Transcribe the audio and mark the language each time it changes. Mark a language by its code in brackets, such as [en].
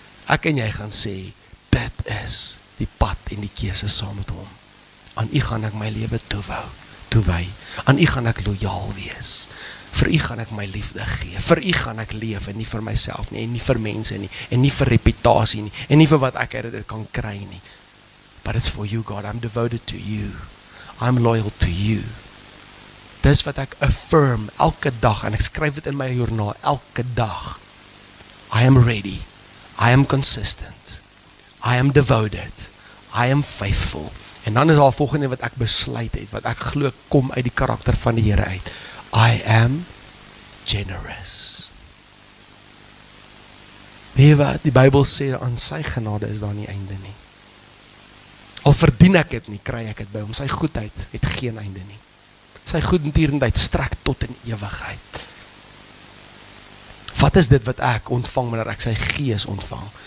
[af] Ek en jy gaan sê, dit is die pad en die keuse saam met hom. Aan u gaan ek my lewe toewy. Aan u gaan ek lojaal wees. Vir u gaan ek my liefde gee. Vir u gaan ek leef en nie vir myself nie, en nie vir mense nie, en nie vir reputasie nie, en nie vir wat ek uit dit kan kry nie. [en] But it's for you, God. I'm devoted to you. I'm loyal to you. [af] Dis wat ek affirm elke dag, en ek skryf dit in my joernaal elke dag. [en] I am ready. I am consistent. I am devoted. I am faithful. [af] En dan is al volgende wat ek besluit het, wat ek glo kom uit die karakter van die Here uit. [en] I am generous. [af] Weet wat, die Bybel sê, aan sy genade is daar nie einde nie. Al verdien ek dit nie, kry ek dit by hom. Sy goedheid het geen einde nie. Sy goedendierendheid strek tot in ewigheid. Wat is dit wat ek ontvang wanneer ek sy gees ontvang?